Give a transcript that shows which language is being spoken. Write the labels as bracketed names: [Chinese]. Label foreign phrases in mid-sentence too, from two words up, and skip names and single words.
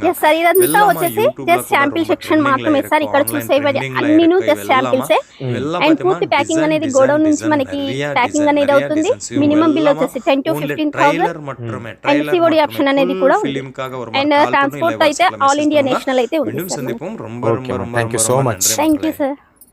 [Telugu] yes సార్, ఇదంతా వచ్చేసి [English] just sample section [Telugu] మాత్రమే సార్. ఇక్కడ చూసేవది అన్నిను [English] just samples. [Telugu] అండ్ పూర్తి ప్యాకింగ్ అనేది గోడౌన్ నుంచి మనకి ప్యాకింగ్ అనేది అవుతుంది. [English] minimum bill [Telugu] వచ్చేసి 10 to 15,000. అండ్ [English] COD option [Telugu] అనేది కూడా ఉంది. అండ్ ట్రాన్స్పోర్ట్ అయితే [English] all India national [Telugu] అయితే ఉంది. [Tamil] மீண்டும் சந்திப்போம். ரொம்ப ரொம்ப ரொம்ப [English] Thank you so much. Thank you sir.